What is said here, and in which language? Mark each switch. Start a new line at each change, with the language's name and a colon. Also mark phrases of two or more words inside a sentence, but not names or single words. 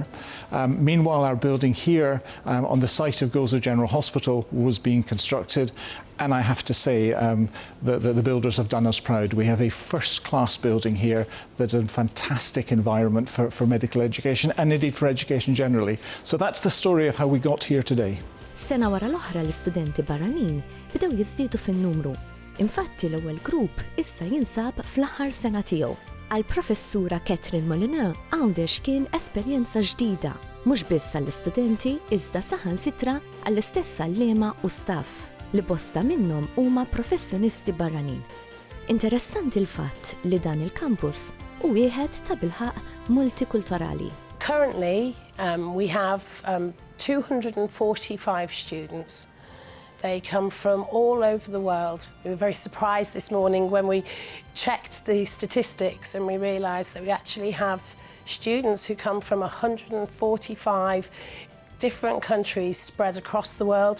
English: Meanwhile, our building here on the site of Gozo General Hospital was being constructed. And I have to say the builders have done us proud. We have a first-class building here that's a fantastic environment for medical education and indeed for education generally. So that's the story of how we got here today.
Maltese: Sena wara l-oħra l-istudenti barranin bdew jiżdiedu fin-numru. Infatti l-ewwel grupp issa jinsab fl-aħħar sena tiegħu. Għall-professura Catherine Molyneux Għawdex kien esperjenza ġdida, mhux biss għall-istudenti iżda saħansitra għall-istess allima u staff li bosta minnhom huma professjonisti barranin. Interessanti l-fatt li dan il-kampus u wieħed ta' bilħaq multikulturali.
English: Currently, we have 245 students. They come from all over the world. We were very surprised this morning when we checked the statistics and we realised that we actually have students who come from 145 different countries spread across the world.